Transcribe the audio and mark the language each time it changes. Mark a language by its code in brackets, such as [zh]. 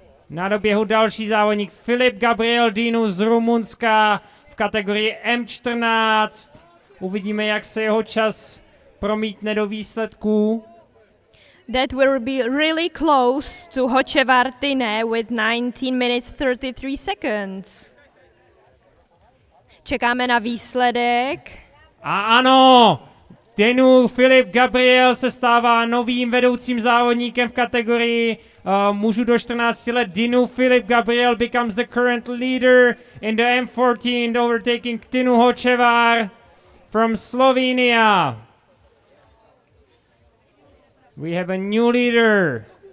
[cs] Na doběhu další závodník Filip Gabriel Dinův z Rumunska v kategorii M14. Uvidíme, jak se jeho čas promítne do výsledků. [en] That will be really close to Hoče Vartine with 19 minutes 33 seconds. [cs] Čekáme na výsledek. A ano, Dinův Filip Gabriel se stává novým vedoucím závodníkem v kategorii mužů do 14 let. [en] Dinův Filip Gabriel becomes the current leader in the M14, overtaking Tinu Hočevar from Slovenia. We have a new leader.